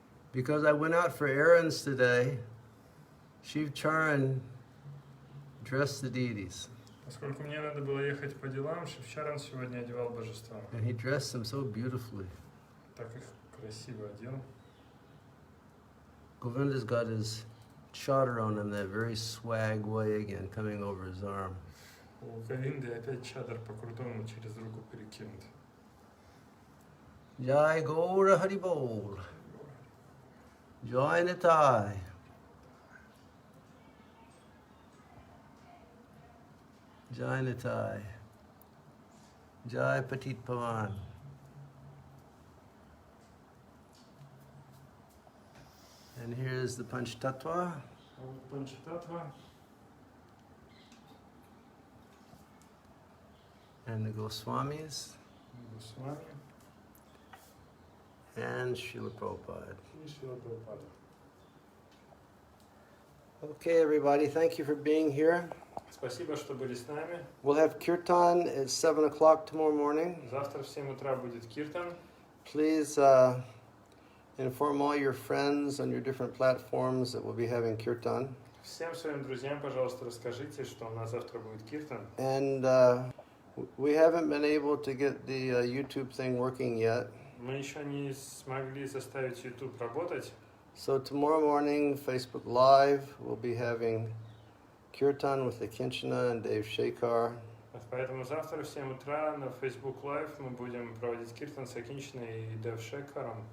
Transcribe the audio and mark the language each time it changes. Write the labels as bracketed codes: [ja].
[en] Because I went out for errands today, Shiv Charan dressed the deities. [ru] Поскольку мне надо было ехать по делам, Шивчаран сегодня одевал божества. [en] And he dressed them so beautifully. [ru] Так их красиво одел. [en] Govinda's got his chadar on him, that very swag way again, coming over his arm. [ru] У Говинды опять чадр по-крутому через руку перекинут. [bn] Jai Gaura Haribol. Jai Nitai. Jai Nitai. Jai Patit Pavan. [en] And here's the Panch Tattva. [ru] Панчататва. [en] And the Goswamis. [ru] Госвами. [en] And Srila Prabhupada. [ru] И Шрила Прабхупада. [en] Okay, everybody, thank you for being here. [ru] Спасибо, что были с нами. [en] We'll have kirtan at 7 o'clock tomorrow morning. [ru] Завтра в 7 утра будет киртан. [en] Please inform all your friends on your different platforms that we'll be having kirtan. [ru] Всем своим друзьям, пожалуйста, расскажите, что у нас завтра будет киртан. [en] And we haven't been able to get the YouTube thing working yet. [ru] Мы еще не смогли заставить YouTube работать. [en] So tomorrow morning, Facebook Live, we'll be having kirtan with the Kinchana and Dave Shekhar. [ru] Поэтому завтра в 7 утра на Facebook Live мы будем проводить киртан с Акинчиной и Дев Шекхаром.